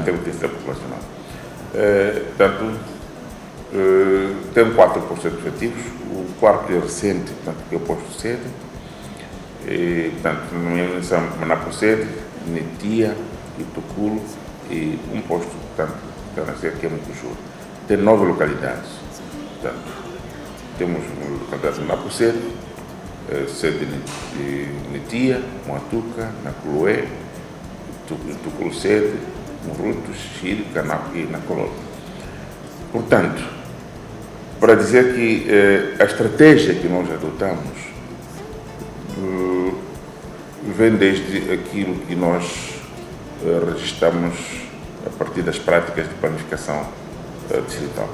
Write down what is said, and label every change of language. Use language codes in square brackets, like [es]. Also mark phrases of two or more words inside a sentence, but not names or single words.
[pt] Em termos de densidade populacional. Portanto, tem 4 postos efetivos, o quarto é recente, portanto, que é o posto sede, portanto, nomeação Monapo sede, Netia, Ituculo e um posto, portanto, que é Mucujuru. Tem 9 localidades, portanto, temos localidades de Monapo sede, sede de Netia, Moatuca, Naculoé, Ituculo sede, Muruto, Xixiri, Canapo e Nacololo. Portanto, para dizer que a estratégia que nós adotamos vem desde aquilo que nós registramos a partir das práticas de planificação distrital.